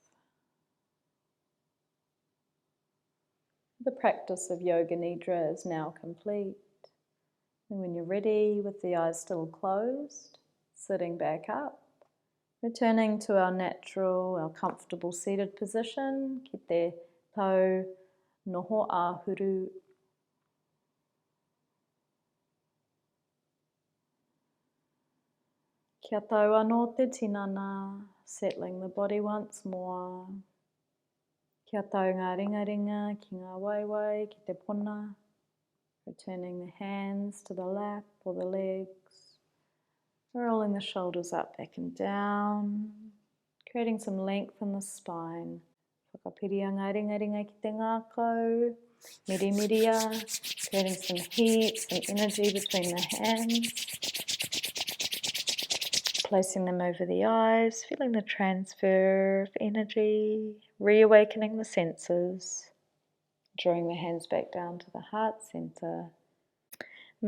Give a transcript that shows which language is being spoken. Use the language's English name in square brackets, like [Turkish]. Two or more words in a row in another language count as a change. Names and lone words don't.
[English] The practice of Yoga Nidra is now complete. And when you're ready, with the eyes still closed, sitting back up, returning to our natural, our comfortable seated position, [Māori] ki te tau noho ahuru. Kia tau anō te tinana, [English] settling the body once more. [Māori] Kia tau ngā ringa ringa ki ngā waiwai, ki te pona. [English] Returning the hands to the lap or the legs. Rolling the shoulders up, back and down. Creating some length in the spine. [Māori] Whakapiria ngā ringa ringa ki te ngākau. Miri miria. [English] Creating some heat, some energy between the hands. Placing them over the eyes. Feeling the transfer of energy. Reawakening the senses. Drawing the hands back down to the heart center.